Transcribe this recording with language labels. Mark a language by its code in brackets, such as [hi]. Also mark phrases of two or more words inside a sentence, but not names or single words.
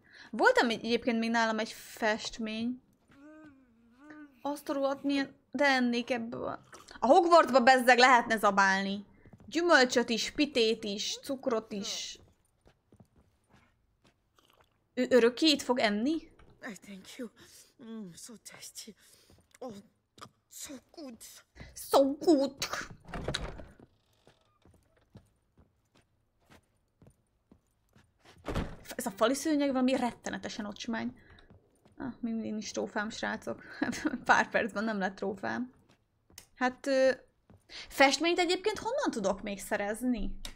[hu] Voltam egyébként még nálam egy festmény. Azt a rohadt milyen... De ennék ebből. A Hogwartsba bezzeg lehetne zabálni. Gyümölcsöt is, pitét is, cukrot is. Ő örökké itt fog enni? [en] Thank you. So tasty. Oh, so good. So good. [hu] Ez a fali szőnyeg valami rettenetesen ocsmány. Még mindig nincs trófám, srácok. Pár percben nem lett trófám. Hát... festményt egyébként honnan tudok még szerezni?